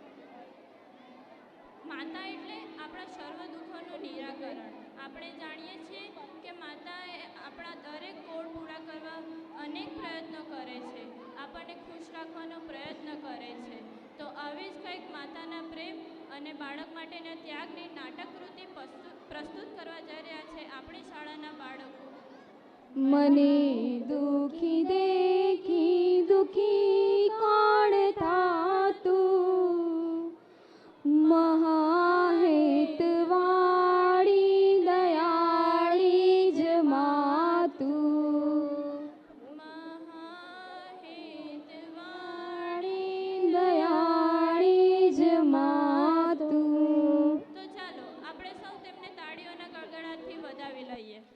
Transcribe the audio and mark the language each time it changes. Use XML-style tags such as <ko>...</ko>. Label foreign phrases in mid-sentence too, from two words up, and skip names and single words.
<gu>માતા એટલે આપણા સર્વ દુઃખોનું નિરાકરણ આપણે જાણીએ છીએ કે માતાએ આપણા દરેક કોડ પૂરા કરવા અનેક પ્રયત્નો કરે છે આપણને ખુશ રાખવાનો પ્રયત્ન કરે છે તો આવી જ કંઈક માતાના પ્રેમ અને બાળક માટેના ત્યાગની નાટકકૃતિ પ્રસ્તુત કરવા જઈ રહ્યા છે આપણી શાળાના બાળકો મને દુખી દેખી દુખી કોણ થાતું મહાહેતવાળી દયાળી જ મા તું મહાહેતવાળી દયાળી જ મા તું તો ચાલો આપણે સૌ તેમને તાળીઓના ગળગળાટથી વધાવી લઈએ</gu>